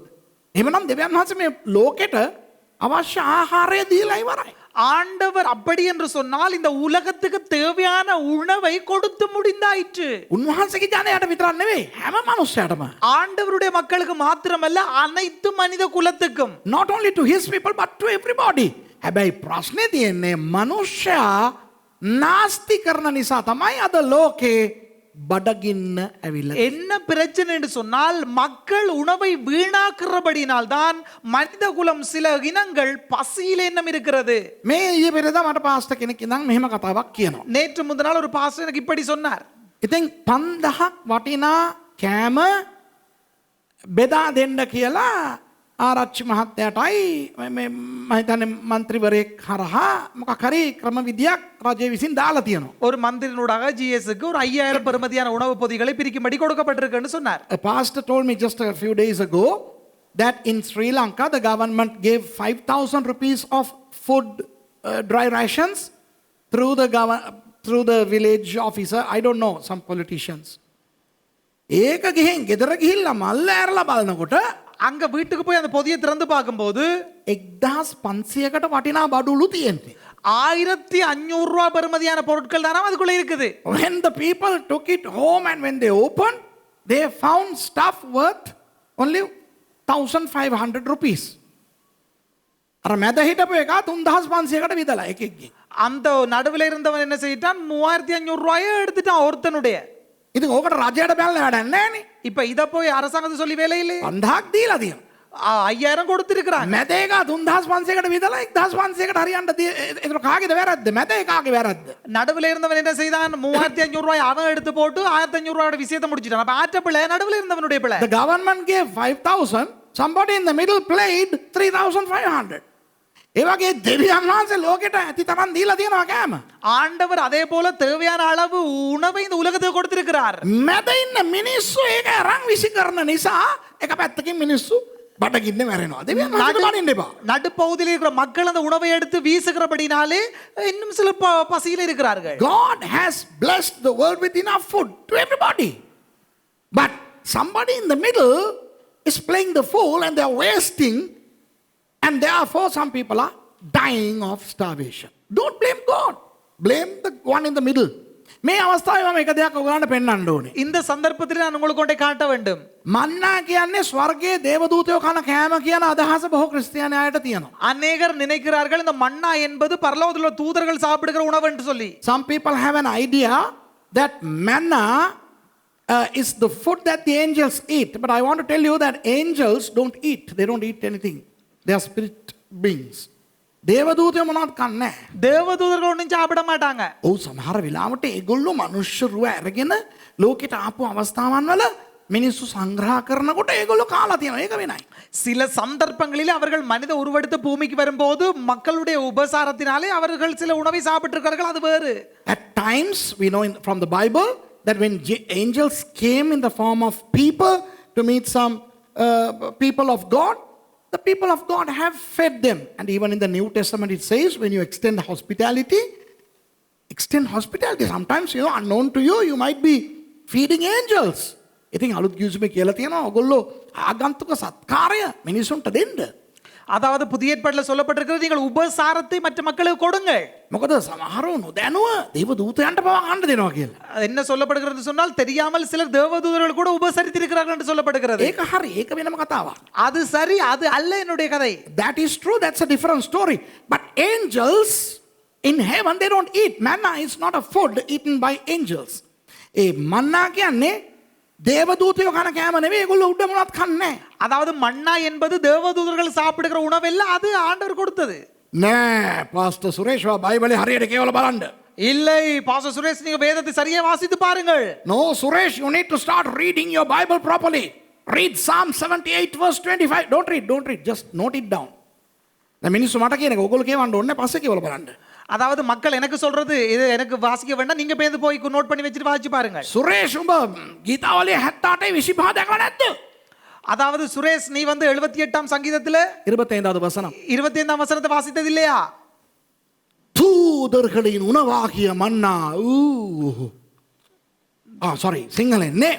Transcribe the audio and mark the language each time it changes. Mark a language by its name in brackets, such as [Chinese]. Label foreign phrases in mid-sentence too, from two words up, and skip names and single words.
[Sinhala] එහෙමනම් දෙවියන් වහන්සේ මේ ලෝකෙට අවශ්‍ය ආහාරය දීලා ඉවරයි. [Tamil] ஆண்டவர் அப்படி என்று சொன்னால் இந்த உலகத்துக்கு தேவையான உணவை கொடுத்து முடிந்தாயிற்று. [Sinhala] උන්වහන්සේගේ ජනයාට විතරක් නෙවෙයි හැම මනුස්සයටම. [Tamil] ஆண்டவருடைய மக்களுக்கு மாத்திரமல்ல அனைத்து மனித குலத்துக்கும். [English] Not only to his people but to everybody. [Sinhala] හැබැයි ප්‍රශ්නේ තියෙන්නේ මනුෂ්‍යයා නාස්ති කරන නිසා තමයි අද ලෝකේ බඩගින්න ඇවිල්ලා. [Tamil] என்ன பிரச்சனை என்று சொன்னால் மக்கள் உணவை வீணாக்குறபடினால் தான் மனித குலம் சில இனங்கள் பசியில் எண்ணம் இருக்கிறது. [Sinhala] මේ ඊයේ පෙරේදා මට පාස්ටර් කෙනෙක් ඉඳන් මෙහෙම කතාවක් කියනවා. [Tamil] நேற்று முந்தினால் ஒரு பாஸ்டர் எனக்கு இப்படி சொன்னார். [Sinhala] ඉතින් 5000ක් වටිනා කෑම බෙදා දෙන්න කියලා ආරච්චි මහත්තයාටයි මේ මම හිතන්නේ മന്ത്രിවරයෙක් හරහා මොකක් හරි ක්‍රමවිදියක් රජය විසින් දාලා තියෙනවා. [Tamil] ஒரு மந்திரினூடாக ஜிஎஸ்க்கு ஒரு 5000 பெறுமதியான உணவு பொதிகளை பிரிக்கும்படி கொடுக்கப்பட்டிருக்குன்னு சொன்னார். [English] A pastor told me just a few days ago that in Sri Lanka the government gave 5,000 rupees of food dry rations through the village officer. I don't know, some politicians. [Sinhala] ඒක ගිහින් ගෙදර ගිහිල්ලා මල්ල ඇරලා බලනකොට [Tamil] அங்க வீட்டுக்கு போய் அந்த பொதியை திறந்து பார்க்கும்போது [Sinhala] 1500කට වටිනා බඩුලු තියෙන්නේ. [Tamil] 1500 ரூபாய் பெறுமதியான பொருட்கள் தானே அதுக்குள்ள இருக்குது. [English] When the people took it home and when they opened, they found stuff worth only 1500 rupees. [Sinhala] අර මැද හිටපු එක 3500කට විදලා එකෙක්ගේ. [Tamil] அந்த நடுவில் இருந்தவன் என்ன செய்யிட்டான், 3500 ரூபாயை எடுத்துட்டான் ஒருத்தனுடைய. [Sinhala] ඉතින් ඕකට රජයට බැලලා වැඩක් නැහැ. [Tamil] இப்ப இத போய் அரசாங்கத்துக்கு சொல்லி வேலை இல்லை. [Sinhala] 5000ක් දීලා තියෙනවා. [Tamil] 5000 கொடுத்திருக்கிறாங்க. [Sinhala] මැද එක 3500කට විදලා 1500කට හරියන්න ඒක කාගේද වැරද්ද? මැද එකාගේ වැරද්ද. [Tamil] நடுவில் இருந்தவன் என்ன செய்தான், 3500 ரூபாய் அவன் எடுத்து போட்டு 1500 ரூபாயோட விஷயத்தை முடிச்சிட்டான். அப்ப ஆற்ற பிள்ளை நடுவில் இருந்தவனுடைய பிள்ளை. [English] The government gave 5000, somebody in the middle played 3500. [Sinhala] ඒ වගේ දෙවියන් වහන්සේ ලෝකෙට ඇති තරම් දීලා තියෙනවා කෑම. [Tamil] ஆண்டவர் அதே போல தேவையான அளவு உணவை இந்த உலகத்துக்கு கொடுத்திருக்கிறார். [Sinhala] මැද ඉන්න මිනිස්සු ඒක අරන් විසි කරන නිසා එක පැත්තකින් මිනිස්සු බඩගින්න මැරෙනවා. දෙවියන් වහන්සේට බනින්න එපා. [Tamil] நடுப்பகுதியில் இருக்கிற மக்கள் அந்த உணவை எடுத்து வீசுகிறபடினாலே இன்னும் சில பசியில் இருக்கிறார்கள். [English] God has blessed the world with enough food to everybody. But somebody in the middle is playing the fool and they are wasting, and therefore some people are dying of starvation. Don't blame God. Blame the one in the middle. [Sinhala] මේ අවස්ථාවේ මම එක දෙයක් ඔයගලන්ට පෙන්වන්න ඕනේ. [Tamil] இந்த சந்தர்ப்பத்தில் நான் உங்களுக்கு கொண்டே காட்ட வேண்டும். [Sinhala] මන්නා කියන්නේ ස්වර්ගයේ දේවදූතයෝ කන කෑම කියන අදහස බොහෝ ක්‍රිස්තියානියට තියෙනවා. [Tamil] அநேகர் நினைக்கிறார்கள் இந்த மன்னா என்பது பரலோகத்தில் உள்ள தூதர்கள் சாப்பிடுகிற உணவு என்று சொல்லி. [English] Some people have an idea that manna is the food that the angels eat. But I want to tell you that angels don't eat. They don't eat anything. They are spirit beings. [Sinhala] දේවදූතයෝ මොනවද කන්නේ? [Tamil] தேவதூதர்கள் ஒன்றும் சாப்பிட மாட்டாங்க. [Sinhala] ඔව් සමහර වෙලාවට ඒගොල්ලෝ මනුෂ්‍ය රුව අරගෙන ලෝකෙට ආපු අවස්ථාවන් වල මිනිස්සු සංග්‍රහ කරනකොට ඒගොල්ලෝ කාලා තියෙනවා. ඒක වෙනයි. [Tamil] சில சந்தர்ப்பங்களில் அவர்கள் மனித உருவெடுத்து பூமிக்கு வரும்போது மக்களுடைய உபசாரத்தினாலே அவர்கள் சில உணவை சாப்பிட்டிருக்கிறார்கள், அது வேறு. [English] At times we know from the Bible that when angels came in the form of people to meet some people of God, the people of God have fed them. And even in the New Testament it says when you extend hospitality. Sometimes, unknown to you, you might be feeding angels. [Sinhala] ඉතින් අලුත් ගිවිසුමේ කියලා තියෙනවා ඔයගොල්ලෝ ආගන්තුක සත්කාරය මිනිසුන්ට දෙන්න. [Tamil] அதாவது புதிய ஏற்பாட்டில் சொல்லப்பட்டிருக்கிறது, நீங்கள் உபசாரத்தை மற்ற மக்களுக்கு கொடுங்கள். [Sinhala] මොකද සමහරව නොදැනුව දේව දූතයන්ට පවා කන්න දෙනවා කියලා. [Tamil] என்ன சொல்லப்படுகிறது சொன்னால், தெரியாமல் சிலர் தேவதூதர்கள் கூட உபசரித்திருக்கிறார்கள் என்று சொல்லப்படுகிறது. [Sinhala] ඒක හරි, ඒක වෙනම කතාවක්. [Tamil] அது சரி, அது அல்ல என்னுடைய கதை. [English] That is true, that's a different story. But angels in heaven, they don't eat. Manna is not a food eaten by angels. [Sinhala] ඒ මන්නා කියන්නේ දේවදූතයෝ කන කෑම නෙවෙයි, ඒගොල්ලෝ උඩ මොනවත් කන්නේ. [Tamil] அதாவது மன்னா என்பது தேவதூதர்கள் சாப்பிடுகிற உணவல்ல, அது ஆண்டவர் கொடுத்தது. [Sinhala] නෑ පාස්ටර් සුරේෂ් බයිබලේ හරියට කියවලා බලන්න. [Tamil] இல்லை பாஸ்டர் சுரேஷ், நீங்க வேதத்தை சரியா வாசித்து பாருங்கள். [English] No Suresh, you need to start reading your Bible properly. Read Psalm 78 verse 25. Don't read, just note it down. [Sinhala] දැන් මිනිස්සු මට කියන එක ඔයගොල්ලෝ කියවන්න ඕනේ, පස්සේ කියවලා බලන්න. [Tamil] அதாவது மக்கள் எனக்கு சொல்றது இது எனக்கு வாசிக்க வேண்டாம், நீங்க பேந்து போய் நோட் பண்ணி வச்சிட்டு வாசிச்சு பாருங்க. [Sinhala] සුරේෂ් උඹ ගීතාවලියේ 78 25 දැකලා නැද්ද? [Tamil] அதாவது சுரேஷ், நீ வந்து 78ஆம் சங்கீதத்துல 25வது வசனம் 25ஆம் வசனத்தை வாசித்தது இல்லையா? தூதர்களின் உணவாகிய மன்னா. சாரி, [Sinhala] සිංහලෙන් නේ.